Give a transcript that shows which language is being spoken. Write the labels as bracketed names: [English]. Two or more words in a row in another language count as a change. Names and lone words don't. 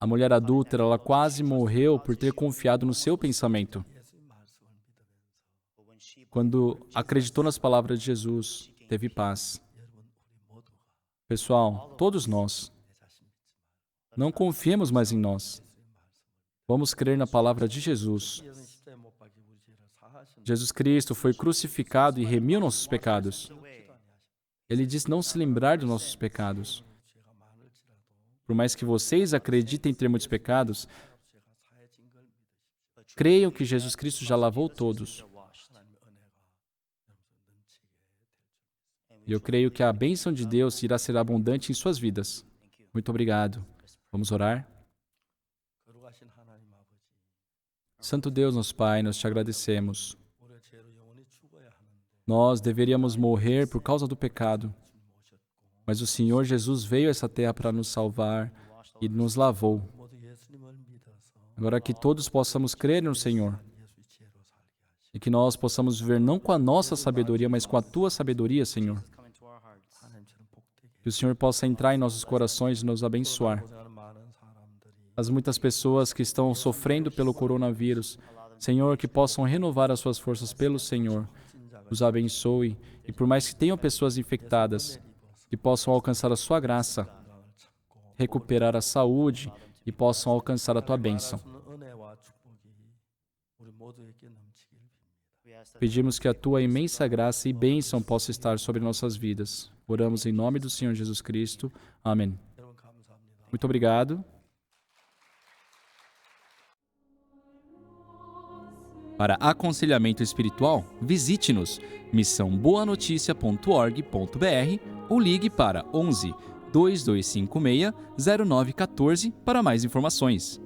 [Portuguese] A mulher adúltera, ela quase morreu por ter confiado no seu pensamento. [Korean] 예수님 말씀을 믿으면서 [English] But when she [Portuguese] Quando acreditou nas palavras de Jesus, teve paz. [Korean] 여러분 우리 모두가 [Portuguese] Pessoal, todos nós, [Korean] 내 자신 믿지 말고 [Portuguese] não confiemos mais em nós. Vamos crer na palavra de Jesus. [Korean] 예수님 십자가에 못 박혀 우리 죄를 사하신 [Portuguese] Jesus Cristo foi crucificado e remiu nossos pecados. Ele disse não se lembrar dos nossos pecados. [Korean] 죄가 많을지라도 [Portuguese] Por mais que vocês acreditem ter muitos pecados, [Korean] 죄가 사해진 걸 믿으십시오. [Portuguese] creiam que Jesus Cristo já lavou todos. [Korean] 하나님의 은혜가 여러분 넘치게 될 줄. [Portuguese] E eu creio que a bênção de Deus irá ser abundante em suas vidas. Muito obrigado. Vamos orar? [Korean] 거룩하신 하나님 아버지, [Portuguese] Santo Deus, nosso Pai, nós te agradecemos. [Korean] 우리의 죄로 영원히 죽어야 하는데 [Portuguese] Nós deveríamos morrer por causa do pecado, mas o Senhor Jesus veio a essa terra para nos salvar e nos lavou. [Korean] 모두 예수님을 믿어서 [Portuguese] Agora que todos possamos crer no Senhor [Korean] 예수의 지혜로 살게 하시고 [Portuguese] e que nós possamos viver não com a nossa sabedoria, mas com a tua sabedoria, Senhor. [English] come into our hearts. [Korean] 하나님처럼 복되게 [Portuguese] Que o Senhor possa entrar em nossos corações e nos abençoar. [Korean] 고생하는 많은 사람들이 [Portuguese] As muitas pessoas que estão sofrendo pelo coronavírus, Senhor, que possam renovar as suas forças pelo Senhor. Os abençoe e por mais que tenham pessoas infectadas, que possam alcançar a sua graça, [Korean] 건강을 찾고 [Portuguese] recuperar a saúde e possam alcançar a tua bênção. [Korean] 말할 수 없는 은혜와 축복이 우리 모두에게 넘치길 빕니다. [English] We ask that [Portuguese] Pedimos que a tua imensa graça e bênção possa estar sobre nossas vidas. Oramos em nome do Senhor Jesus Cristo. Amém. [Korean] 여러분 감사합니다. [Portuguese] Muito obrigado. Para aconselhamento espiritual, visite-nos missãoboanoticia.org.br ou ligue para 11 2256 0914 para mais informações.